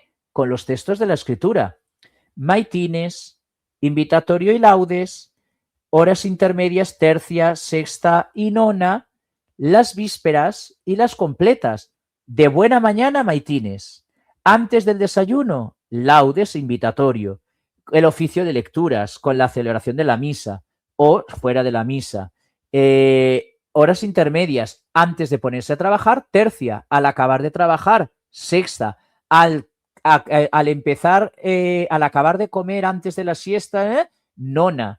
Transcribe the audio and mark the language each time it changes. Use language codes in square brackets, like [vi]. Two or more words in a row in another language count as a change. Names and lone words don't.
[es] Con los textos de la escritura. Maitines, invitatorio y laudes, horas intermedias, tercia, sexta y nona, las vísperas y las completas. De buena mañana, maitines. Antes del desayuno, laudes e invitatorio. El oficio de lecturas con la celebración de la misa o fuera de la misa. Horas intermedias antes de ponerse a trabajar, tercia. Al acabar de trabajar, sexta. Al empezar, al acabar de comer antes de la siesta, nona.